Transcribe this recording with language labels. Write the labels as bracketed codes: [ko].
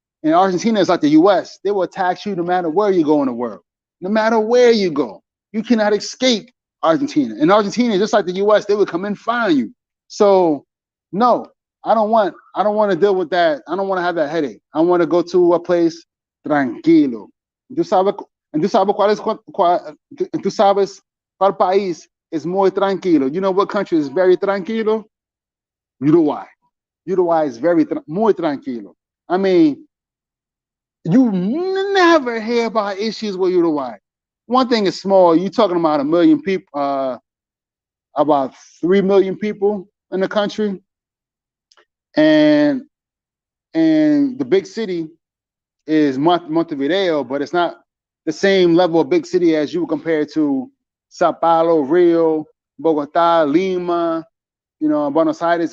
[en] And Argentina is like the US. They will tax you no matter where you go in the world. No matter where you go. You cannot escape Argentina. And Argentina, just like the US, they would come and find you. So no, I don't want to deal with that. I don't want to have that headache. I want to go to a place tranquilo. [es] And tú sabes tú sabes cuál país es muy tranquilo. [en] You know what country is very tranquilo? Uruguay. Uruguay is [es] muy tranquilo. [en] I mean, you never hear about issues with Uruguay. One thing is small. You're talking about 1 million people, about 3 million people in the country, and the big city is Montevideo, but it's not the same level of big city as you would compare to Sao Paulo, Rio, Bogota, Lima, Buenos Aires.